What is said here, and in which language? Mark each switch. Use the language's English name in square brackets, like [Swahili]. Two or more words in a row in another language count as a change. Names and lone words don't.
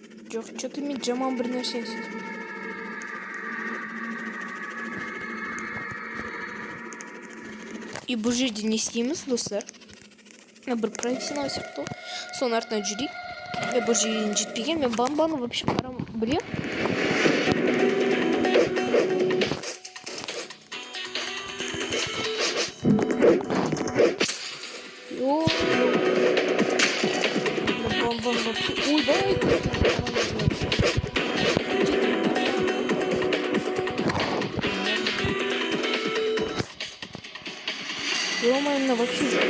[Kazakh] Жоқ, что-то мен жаман бір нәрсені сездім. И бұл жерде не істейміз, достар? Бір профессионал сияқты. Соның артынан жүрейік. Бұл жерден жетпеген. Мен бамбаны вообще білем. О, бамбан вообще. Ой, давай. [Russian] Ё-моё, вообще.